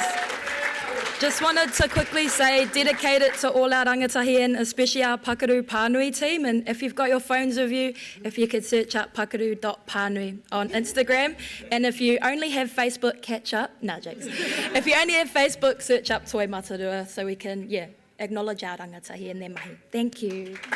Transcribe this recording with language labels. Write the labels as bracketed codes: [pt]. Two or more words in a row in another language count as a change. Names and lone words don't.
[en] Just wanted to quickly say, dedicated to all our rangatahi and especially our Pakaru Pānui team. And if you've got your phones with you, if you could search up pakaru.pānui on Instagram. And if you only have Facebook, catch up. No, jokes. If you only have Facebook, search up Toi Matarua so we can, acknowledge our rangatahi and their mahi. Thank you.